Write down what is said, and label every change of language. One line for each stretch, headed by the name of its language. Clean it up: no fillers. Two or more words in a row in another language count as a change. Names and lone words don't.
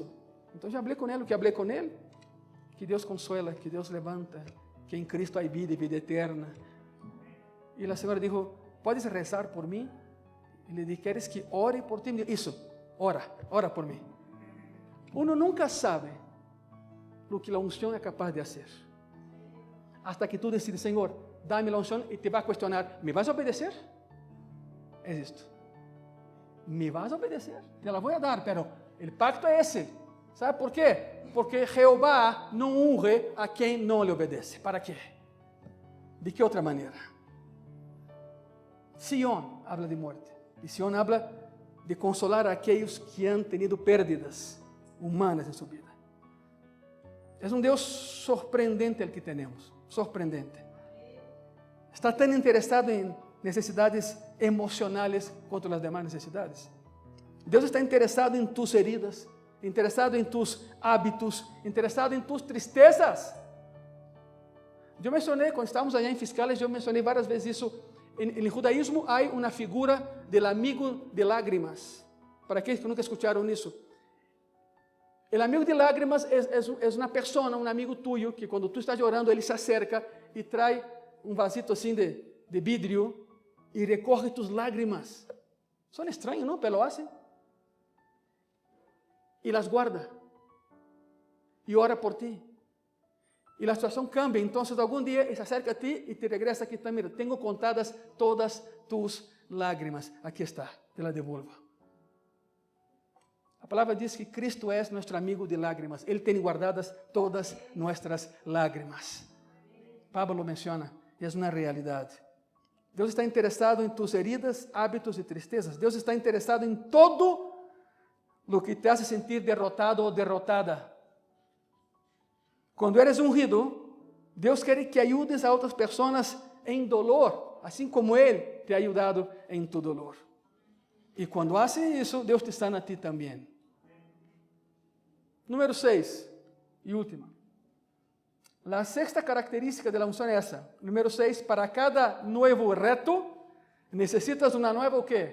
Portuguese: Então já falei com ele, o que falei com ele, que Deus consuela, que Deus levanta, que em Cristo há vida e vida eterna. E a senhora disse,
Spanish: ¿puedes rezar por
Portuguese: mim? E lhe disse, ¿queres que ore por ti? Isso, ora por mim.
Spanish: Uno nunca sabe
Portuguese: o que a unção é capaz de fazer.
Spanish: Hasta que tu decides, Senhor, dá-me a unção, e te vai questionar, ¿me vas a obedecer?
Portuguese: É isto.
Spanish: ¿Me vas a obedecer? Te la voy a dar, pero el pacto es ese. ¿Sabe por qué? Porque Jehová no honra a quien no le obedece. ¿Para qué? ¿De qué otra manera? Sión habla de muerte. Y Sión habla de consolar a aquellos que han tenido pérdidas humanas en su vida. Es un Dios sorprendente el que tenemos. Sorprendente. Está tan interesado en necesidades emocionales contra las demás necesidades.
Portuguese: Deus está interessado em
Spanish: tus heridas,
Portuguese: interessado em
Spanish: tus hábitos,
Portuguese: interessado em
Spanish: tus tristezas.
Portuguese: Eu mencionei, quando estávamos allá em Fiscales, eu mencionei várias vezes isso. No judaísmo há uma figura do amigo de lágrimas. Para aqueles que nunca escutaram isso. O amigo de lágrimas é uma pessoa, um amigo tuyo, que quando tu estás chorando, ele
Spanish: se acerca
Portuguese: e traz um vasito assim de vidro e
Spanish: recorre tus lágrimas.
Portuguese: São estranhos, não?
Spanish: Pero lo hacen. E las guarda.
Portuguese: E ora por ti. E a situação cambia. Então, algum dia, ele
Spanish: se acerca a ti
Portuguese: e
Spanish: te regresa
Portuguese: aqui. Tá, mira, tenho contadas todas
Spanish: tus lágrimas.
Portuguese: Aqui está,
Spanish: te la devolvo.
Portuguese: A palavra diz que Cristo é nosso amigo de lágrimas. Ele tem guardadas todas nossas lágrimas. Pablo menciona, e é uma realidade. Deus está interessado em
Spanish: tus heridas,
Portuguese: hábitos e tristezas. Deus está interessado em todo o que
Spanish: te hace sentir
Portuguese: derrotado ou derrotada. Quando eres ungido, Deus quer que ayudes a outras pessoas em dolor, assim como Ele
Spanish: te ha ayudado
Portuguese: em
Spanish: tu dolor.
Portuguese: E quando hace isso, Deus te sana a ti também. Número 6, e última. A sexta característica da unção é essa. Número 6, para cada novo reto, necessitas uma nova o quê?